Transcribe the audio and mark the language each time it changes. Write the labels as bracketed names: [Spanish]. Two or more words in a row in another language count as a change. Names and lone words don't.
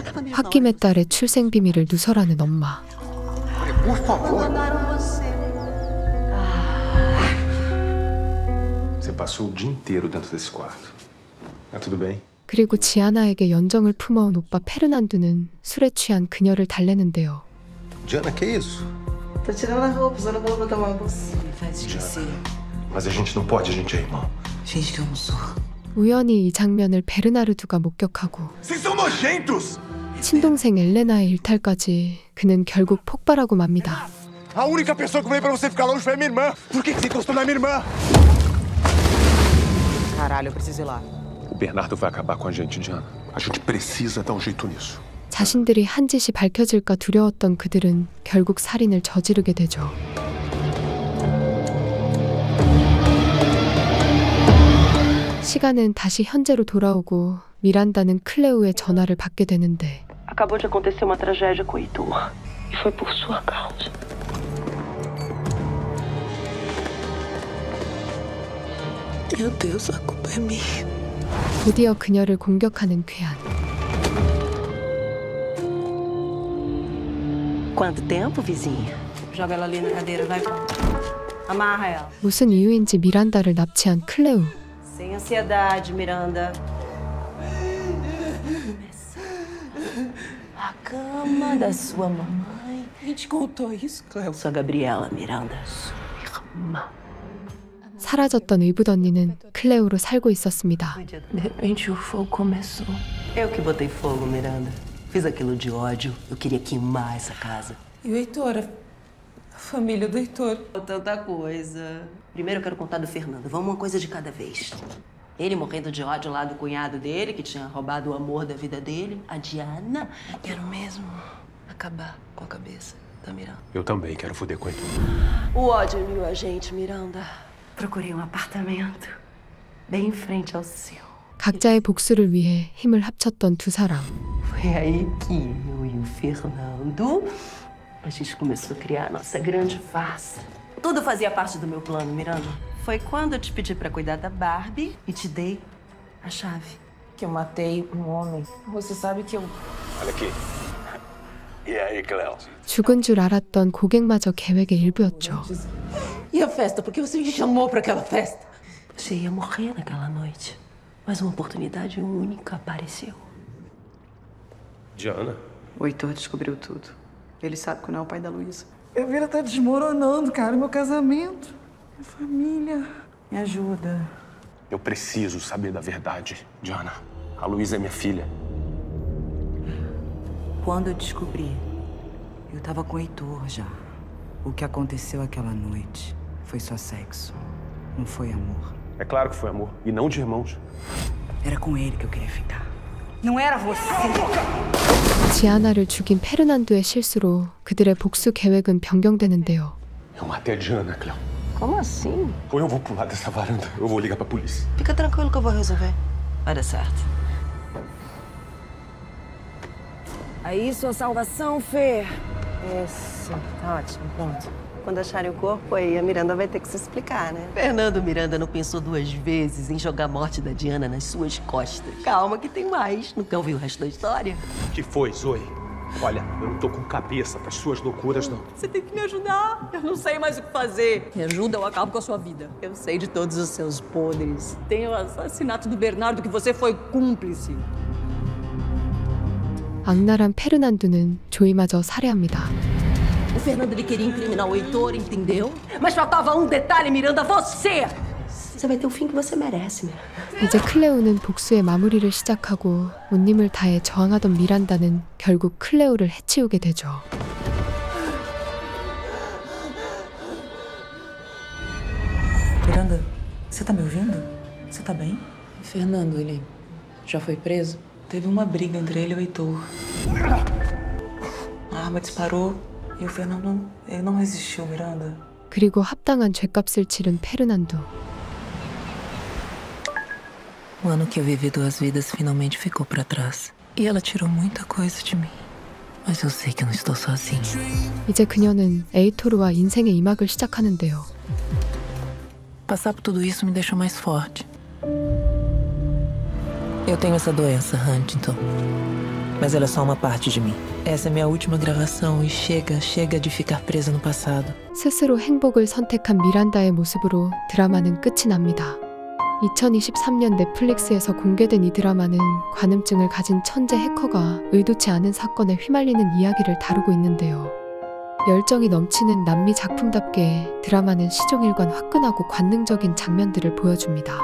[Korean] 홧김에 딸의 출생 비밀을 누설하는 엄마. [Portuguese] Por favor. Você passou o dia inteiro dentro desse quarto. Tá tudo bem? [Korean] 그리고 지아나에게 연정을 품어온 오빠 페르난두는 술에 취한 그녀를 달래는데요. [Portuguese] Diana, que isso? Tô tirando as roupas, eu não vou botar uma bolsa. Me faz esquecer. Mas a gente não pode, a gente é irmão. Finge que eu não sou. [Korean] 우연히 이 장면을 베르나르두가 목격하고 [Portuguese] Vocês são nojentos! [Korean] 친동생 엘레나의 일탈까지 그는 결국 폭발하고 맙니다. [Portuguese] A única pessoa que veio pra você ficar longe foi a minha irmã. Por que você encostou na minha irmã? Caralho, eu preciso ir lá. O Bernardo vai acabar com a gente, Diana. A gente precisa dar um jeito nisso. [Korean] 자신들이 한 짓이 밝혀질까 두려웠던 그들은 결국 살인을 저지르게 되죠. 시간은 다시 현재로 돌아오고 미란다는 클레오의 전화를 받게 되는데 [Portuguese] Acabou de acontecer uma tragédia com o Heitor. E foi por sua causa. Meu Deus, a culpa é minha. [Korean] 드디어 그녀를 공격하는 괴한. [Portuguese] Quanto tempo, vizinha? Joga ela ali na cadeira, vai. Amarra ela. [Korean] 무슨 이유인지 미란다를 납치한 클레오. [Portuguese] Sem ansiedade, Miranda. A cama da sua mamãe. Quem te contou isso, Cleo? Sua Gabriela, Miranda. Sua irmã. [Korean] 사라졌던 의붓 언니는 클레오로 살고 있었습니다. [Portuguese] De repente o fogo começou. Eu que botei fogo, Miranda. Fiz aquilo de ódio. Eu queria queimar essa casa. E o Heitor? A família do Heitor? Tanta coisa. Primeiro eu quero contar do Fernando. Vamos uma coisa de cada vez. Ele morrendo de ódio lá do cunhado dele, que tinha roubado o amor da vida dele. A Diana. Quero mesmo acabar com a cabeça da Miranda. Eu também quero foder com ele. O ódio uniu a gente, Miranda. Procurei um apartamento bem em frente ao seu. [Korean] 각자의 복수를 위해 힘을 합쳤던 두 사람. [Portuguese] Foi aí que eu e o Fernando, a gente começou a criar a nossa grande farsa. Tudo fazia parte do meu plano, Miranda. Foi quando eu te pedi pra cuidar da Barbie e te dei a chave. Que eu matei um homem. Você sabe que eu... Olha aqui. E aí, Cleo? [Korean] 죽은 줄 알았던 고객마저 계획의 일부였죠. [Portuguese] E a festa? Por que você me chamou pra aquela festa? Você ia morrer naquela noite. Mas uma oportunidade única apareceu. Diana? O Heitor descobriu tudo. Ele sabe que não é o pai da Luísa. Minha vida tá desmoronando, cara. Meu casamento, minha família. Me ajuda. Eu preciso saber da verdade, Diana. A Luísa é minha filha. Quando eu descobri, eu tava com o Heitor já. O que aconteceu aquela noite foi só sexo. Não foi amor. É claro que foi amor. E não de irmãos. Era com ele que eu queria ficar. Não era você. [Korean] 지아나를 죽인 페르난두의 실수로 그들의 복수 계획은 변경되는데요. [Portuguese] Eu matei a Diana, Cleo. Como assim? Ou eu vou pular dessa varanda, ou eu vou ligar pra polícia. Fica tranquilo que eu vou resolver. Vai dar certo. Aí, sua salvação, Fê. Esse. Tá ótimo, pronto. Quando acharem o corpo, aí a Miranda vai ter que se explicar, né? Fernando Miranda não pensou 2 vezes em jogar a morte da Diana nas suas costas. Calma que tem mais. Não quer ouvir o resto da história? O que foi, Zoe? Olha, eu não tô com cabeça pras suas loucuras, não. Você tem que me ajudar. Eu não sei mais o que fazer. Me ajuda ou eu acabo com a sua vida. Eu sei de todos os seus podres. Tem o assassinato do Bernardo que você foi cúmplice. [Korean] 악랄한 페르난두는 조이마저 살해합니다. [Portuguese] O Fernando ele queria incriminar o Heitor, entendeu? Mas faltava um detalhe, Miranda, você! Você vai ter o fim que você merece, né? [Korean] 이제 클레오는 복수의 마무리를 시작하고 온 힘을 다해 저항하던 미란다는 결국 클레오를 해치우게 되죠. [Portuguese] Miranda, você tá me ouvindo? Você tá bem? Fernando, ele já foi preso? Teve uma briga entre ele e o Heitor. A arma disparou e o Fernando, ele não resistiu, Miranda. [Korean] 그리고 합당한 죗값을 치른 페르난두. [Portuguese] O ano que eu vivi 2 vidas finalmente ficou pra trás. E ela tirou muita coisa de mim. Mas eu sei que eu não estou sozinha. [Korean] 이제 그녀는 에이토르와 인생의 이막을 시작하는데요. [Portuguese] Passar por tudo isso me deixou mais forte. Eu tenho essa doença, Huntington. Mas ela é só uma parte de mim. Essa é minha última gravação e chega de ficar presa no passado. [Korean] 스스로 행복을 선택한 미란다의 모습으로 드라마는 끝이 납니다. 2023년 넷플릭스에서 공개된 이 드라마는 관음증을 가진 천재 해커가 의도치 않은 사건에 휘말리는 이야기를 다루고 있는데요. 열정이 넘치는 남미 작품답게 드라마는 시종일관 화끈하고 관능적인 장면들을 보여줍니다.